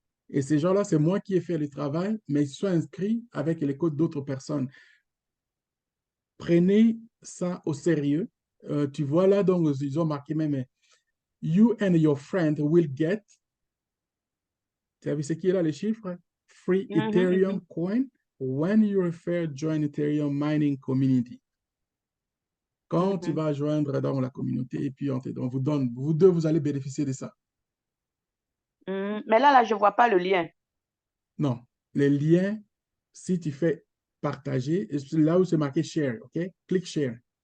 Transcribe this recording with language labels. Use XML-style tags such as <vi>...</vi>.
<fr>Et ces gens-là, c'est moi qui ai fait le travail, mais ils se sont inscrits avec les codes d'autres personnes. Prenez ça au sérieux. Tu vois là, donc, ils ont marqué même,</fr> <en>you and your friend will get.</en> <fr>Tu as vu ce qui est là, les chiffres?</fr> <en>Free Ethereum coin when you refer join Ethereum mining community.</en> <fr>Quand tu vas joindre dans la communauté et puis on vous donne, vous deux, vous allez bénéficier de ça. Mais là, je ne vois pas le lien. Non, les liens, si tu fais partager, là où c'est marqué share, OK? Clique share.</fr>